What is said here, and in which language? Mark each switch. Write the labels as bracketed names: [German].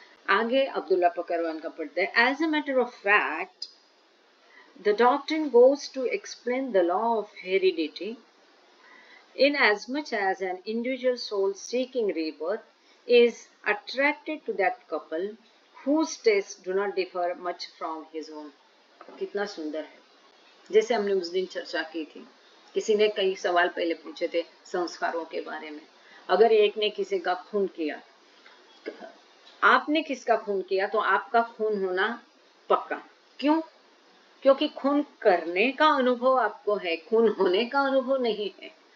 [Hindi] आगे अब्दुल्ला पकरवान का पढ़ते हैं। [English] As a matter of fact, the doctrine goes to explain the law of heredity in as much as an individual soul seeking rebirth is attracted to that couple whose tastes do not differ much from his own. [Hindi] कितना सुंदर है। जैसे हमने उस दिन चर्चा की थी, किसी ने कई सवाल पहले पूछे थे संस्कारों के बारे में। अगर एक ने किसी का खून किया, आपने किसका खून किया, तो आपका खून होना पक्का। क्यों? क्योंकि खून करने का अनुभव आपको है, खून होने का अनुभव नहीं है।